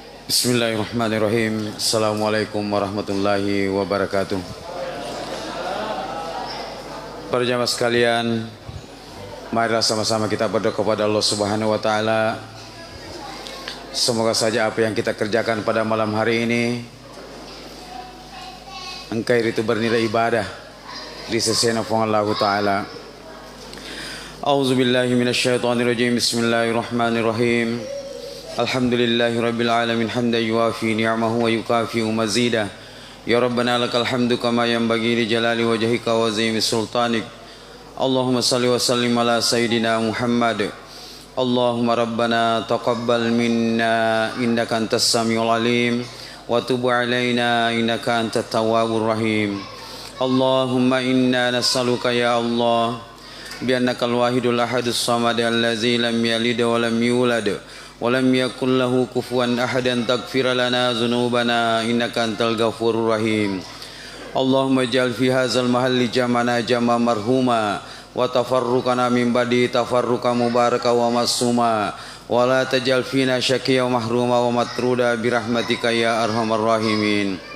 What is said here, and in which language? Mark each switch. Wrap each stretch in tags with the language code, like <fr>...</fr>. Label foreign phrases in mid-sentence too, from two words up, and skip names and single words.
<ar>بسم الله الرحمن الرحيم. السلام عليكم ورحمة الله وبركاته.</ar> <id>Para jamaah sekalian, marilah sama-sama kita berdoa kepada Allah</id> <ar>سبحانه وتعالى.</ar> <id>Semoga saja apa yang kita kerjakan pada malam hari ini engkau itu bernilai ibadah di sisi Allah taala.</id> <ar>أعوذ بالله من الشيطان الرجيم. بسم الله الرحمن الرحيم. الحمد لله رب العالمين حمدا يوافي نعمه ويكافئ مزيده. يا ربنا لك الحمد كما ينبغي لجلال وجهك وعظيم سلطانك. اللهم صل وسلم على سيدنا محمد. اللهم ربنا تقبل منا إنك أنت السميع العليم وتب علينا إنك أنت التواب الرحيم. اللهم إنا نسألك يا الله بأنك الواحد الأحد الصمد الذي لم يلد ولم يولد ولم يكن له كفوا أحد أن تغفر لنا ذنوبنا إنك أنت الغفور الرحيم. اللهم اجعل في هذا المحل جمعنا جمعا مرحوما وتفرقنا من بعده تفرقا مباركا ومعصوما ولا تجعل فينا شقيا ومحروما ومطرودا برحمتك يا أرحم الراحمين.</ar>